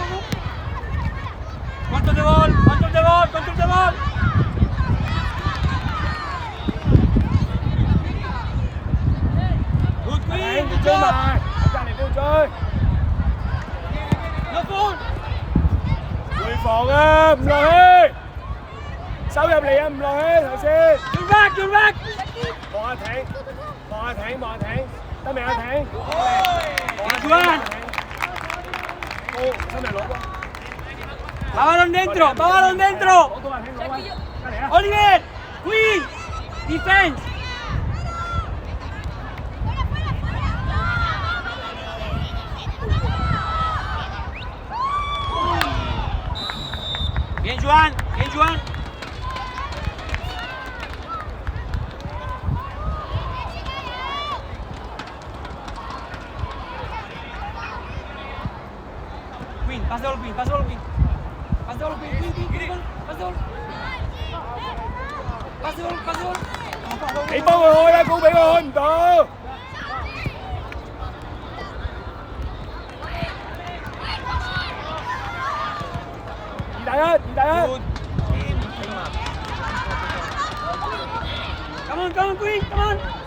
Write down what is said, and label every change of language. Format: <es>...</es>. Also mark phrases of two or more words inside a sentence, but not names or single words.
<en>Control the ball. Good queen, good job.</en> <yue>隔離都要追。</yue> <en>No foul.</en> <yue>回防啊，唔落去。收入嚟啊，唔落去頭先。</yue> <en>You're back.</en> <yue>望下艇，得未啊艇？</yue> <es>Juan. Balón dentro.</es> <yue>攞到啊艇，攞啊！隔離啊！</yue> <en>Oliver, Queen, defense.</en> <es>Bien, Juan.</es> <en>，pass the ball, Queen. Pass the ball, Queen. Pass the ball.</en> <yue>你幫佢開啦，高俾佢開唔到。2-1。</yue> <en>Come on, Queen. Come on.</en>